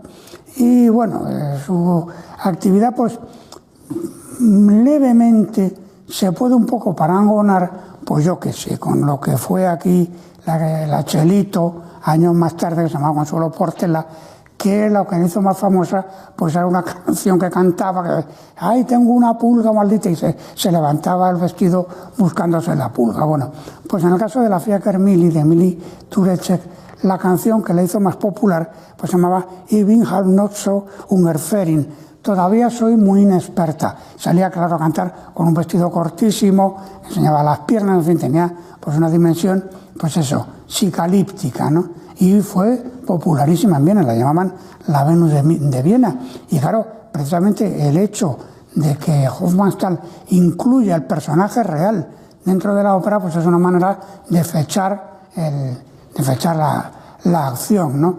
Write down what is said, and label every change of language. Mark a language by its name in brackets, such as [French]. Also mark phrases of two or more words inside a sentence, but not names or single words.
[Spanish] Y bueno, su actividad pues levemente se puede un poco parangonar, pues yo qué sé, con lo que fue aquí la Chelito, años más tarde, que se llamaba Consuelo Portela, que lo que hizo más famosa pues era una canción que cantaba, que ¡ay, tengo una pulga maldita! Y se levantaba el vestido buscándose la pulga. Bueno, pues en el caso de la Fiacre Mili, de Emilie Turecek, la canción que la hizo más popular pues se llamaba Ich bin halb noch so ungefähr. Todavía soy muy inexperta. Salía, claro, a cantar con un vestido cortísimo, enseñaba las piernas, en fin, tenía pues una dimensión, pues eso, psicalíptica, ¿no? Y fue popularísima en Viena, la llamaban la Venus de Viena. Y claro, precisamente el hecho de que Hofmannsthal incluya el personaje real dentro de la ópera, pues es una manera de fechar la acción, ¿no?